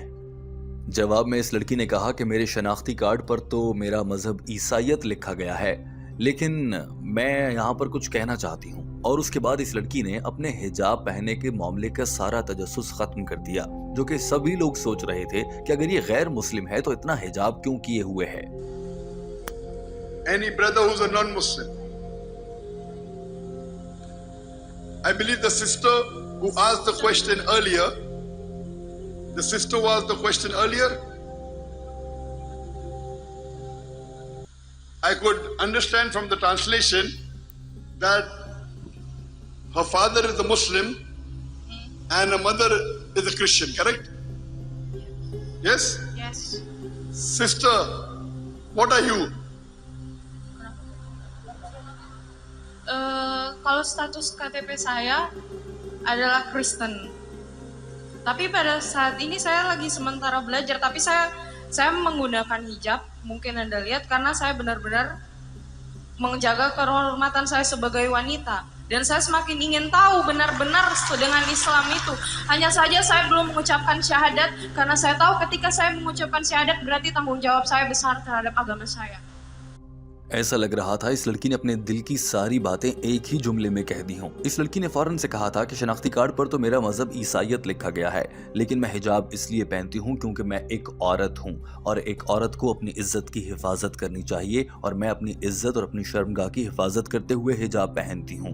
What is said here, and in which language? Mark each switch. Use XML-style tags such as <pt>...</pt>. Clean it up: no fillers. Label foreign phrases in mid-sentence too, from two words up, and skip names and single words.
<hi>जवाब में इस लड़की ने कहा कि मेरे शनाख्ती कार्ड पर तो मेरा मजहब ईसाइयत लिखा गया है, लेकिन मैं यहाँ पर कुछ कहना चाहती हूँ। और उसके बाद इस लड़की ने अपने हिजाब पहनने के मामले का सारा तजस्सुस खत्म कर दिया, जो कि सभी लोग सोच रहे थे कि अगर ये गैर मुस्लिम है तो इतना हिजाब क्यों किए हुए है।</hi> <en>Any brother who's a non-Muslim, I believe the sister who asked the question earlier, I could understand from the translation that her father is a Muslim and her mother is a Christian, correct? Yes? Yes. Sister, what are you?</en> <id>Kalau status KTP saya adalah Kristen. Tapi pada saat ini saya lagi sementara belajar, tapi saya menggunakan hijab, mungkin Anda lihat, karena saya benar-benar menjaga kehormatan saya sebagai wanita. Dan saya semakin ingin tahu benar-benar dengan Islam itu. Hanya saja saya belum mengucapkan syahadat, karena saya tahu ketika saya mengucapkan syahadat berarti tanggung jawab saya besar terhadap agama saya.</id> <hi>ऐसा लग रहा था इस लड़की ने अपने दिल की सारी बातें एक ही जुमले में कह दी हों। इस लड़की ने फौरन से कहा था कि शनाख्ती कार्ड पर तो मेरा मजहब ईसाइयत लिखा गया है, लेकिन मैं हिजाब इसलिए पहनती हूँ क्योंकि मैं एक औरत हूँ और एक औरत को अपनी इज्जत की हिफाजत करनी चाहिए और मैं अपनी इज्जत और अपनी शर्मगाह की हिफाजत करते हुए हिजाब पहनती हूँ।</hi>